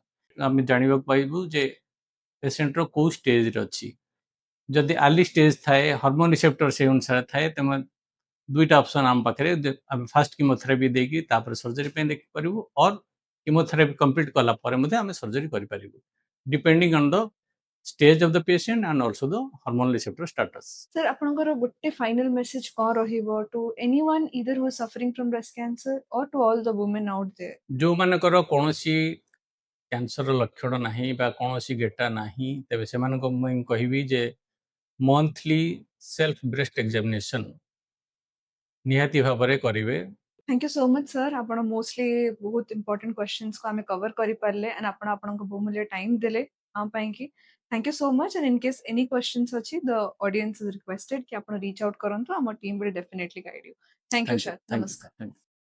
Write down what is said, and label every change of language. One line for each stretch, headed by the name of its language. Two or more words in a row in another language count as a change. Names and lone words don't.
Odia: ଆମେ ଜାଣିବାକୁ ପାଇବୁ ଯେ ପେସେଣ୍ଟର କେଉଁ ଷ୍ଟେଜ୍ରେ ଅଛି। ଯଦି
English: early stage
Odia: ଥାଏ,
English: hormone receptor
Odia: ସେଇ ଅନୁସାରେ ଥାଏ, ତେଣୁ ଦୁଇଟା ଅପସନ୍ ଆମ ପାଖରେ, ଆମେ
English: first chemotherapy
Odia: ଦେଇକି ତାପରେ ସର୍ଜରୀ ପାଇଁ ଦେଖିପାରିବୁ, ଅର୍
English: chemotherapy complete
Odia: କଲା ପରେ ମଧ୍ୟ ଆମେ ସର୍ଜରୀ କରିପାରିବୁ।
English: depending on the stage of the patient and also the hormone receptor status. Sir,
Odia: ଆପଣଙ୍କର ଗୋଟେ
English: final message
Odia: କଣ ରହିବ
English: to anyone either who is suffering from breast cancer or to all the women out there?
Odia: ଯୋଉମାନଙ୍କର କୌଣସି କ୍ୟାନ୍ସର ଲକ୍ଷଣ ନାହିଁ ବା କୌଣସି ଗେଟା ନାହିଁ ତେବେ ସେମାନଙ୍କୁ ମୁଁ କହିବି ଯେ
English: monthly self breast examination
Odia: ନିହାତି ଭାବରେ କରିବେ।
English: Thank you so much, sir.
Odia: ଆପଣ mostly ବହୁତ
English: important questions
Odia: को ଆମେ cover କରିପାରିଲେ and ଆପଣ ଆପଣଙ୍କ ବହୁମୂଲ୍ୟ time ଦେଲେ ଆମ ପାଇଁ କି।
English: Thank you so much and in case any questions ଅଛି the audience is requested कि ଆପଣ reach out
Odia: କରନ୍ତୁ ଆମ
English: team will definitely guide you. Thank you, sir. Thank you.
Odia: ନମସ୍କାର।
English: Thank you.